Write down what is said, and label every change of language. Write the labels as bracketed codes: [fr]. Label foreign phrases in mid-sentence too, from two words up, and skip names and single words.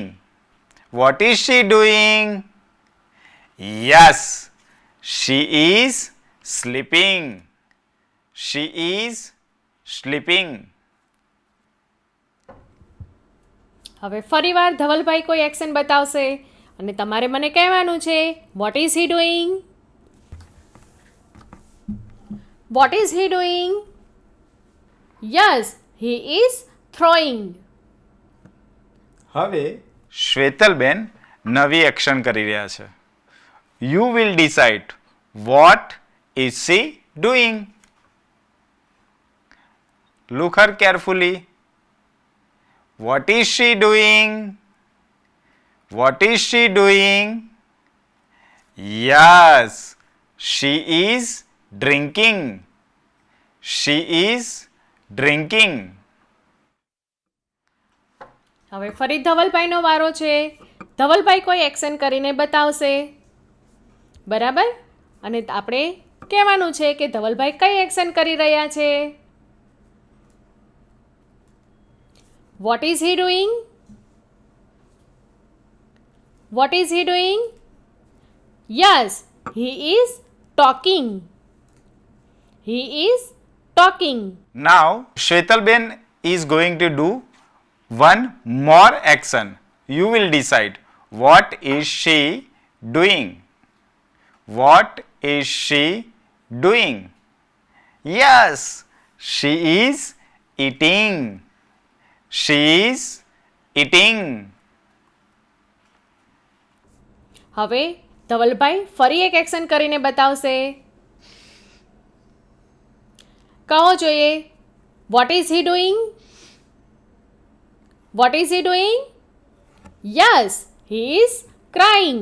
[en] What is she doing? Yes, she is sleeping. She is sleeping. [gu] હવે ફરીવાર ધવલભાઈ કોઈ એક્શન બતાવશે અને તમારે મને કહેવાનું છે, [en] What is he doing? What is he doing? Yes, he is throwing. [gu] હવે શ્વેતલબેન નવી એક્શન કરી રહ્યા છે. [en] You will decide what is she doing. Look her carefully. What is she doing? What is she doing? Yes, she is drinking. She is drinking. [gu] હવે ફરી ધવલભાઈનો વારો છે. ધવલભાઈ કોઈ એક્શન કરીને બતાવશે, બરાબર? અને આપણે કહેવાનું છે કે ધવલભાઈ કઈ એક્શન કરી રહ્યા છે. [en] What is he doing? What is he doing? Yes, he is talking. He is talking. Now Shwetalben is going to do one more action. You will decide what is she doing. What is she doing? Yes, she is eating. She is eating. [gu] હવે ધવલભાઈ ફરી એક એક્શન કરીને બતાવશે. કહો જોઈએ, [en] What is he doing? What is he doing? Yes, he is crying.